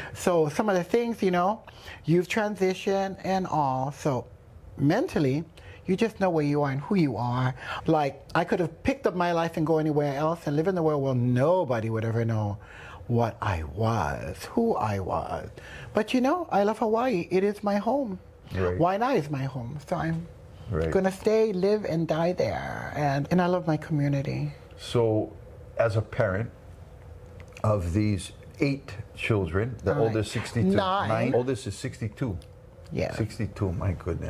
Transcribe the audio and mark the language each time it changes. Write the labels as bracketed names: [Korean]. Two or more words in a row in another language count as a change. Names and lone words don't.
[English] So some of the things, you know, you've transitioned and all, so mentally, you just know where you are and who you are. Like, I could have picked up my life and go anywhere else and live in the world where nobody would ever know what I was, who I was. But you know, I love Hawaii. It is my home. Right. Waiʻanae is my home, so I'm gonna stay, live, and die there. And I love my community. So, as a parent of these 8 children, the oldest 62, 9, oldest is 62. Yeah. 62, my goodness.